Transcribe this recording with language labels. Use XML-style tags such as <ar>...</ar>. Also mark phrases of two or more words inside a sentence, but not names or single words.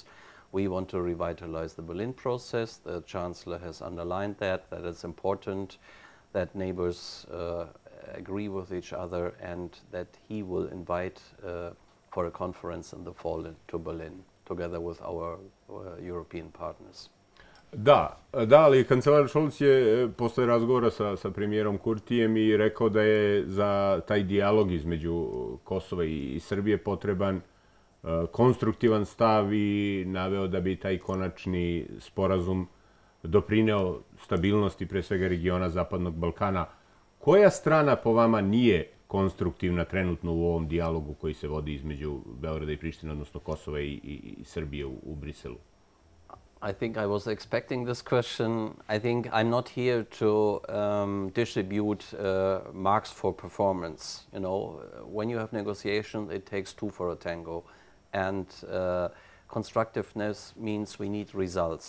<en>We want to revitalize the Berlin process. The Chancellor has underlined that it's important that neighbors agree with each other and that he will invite for a conference in the fall to Berlin, together with our European partners.</en> <sr>Da, ali kancelar Scholz je posle razgovora sa premijerom Kurtijem i rekao da je za taj dijalog između Kosova i Srbije potreban konstruktivan stav i naveo da bi taj konačni sporazum doprineo stabilnosti pre svega regiona Zapadnog Balkana. Koja strana po vama nije konstruktivna trenutno u ovom dijalogu koji se vodi između Beograda i Prištine, odnosno Kosova i Srbije u Briselu?</sr> <en>I think I was expecting this question. I think I'm not here to distribute marks for performance. You know, when you have negotiations, it takes 2 for a tango. And constructiveness means we need results.</en>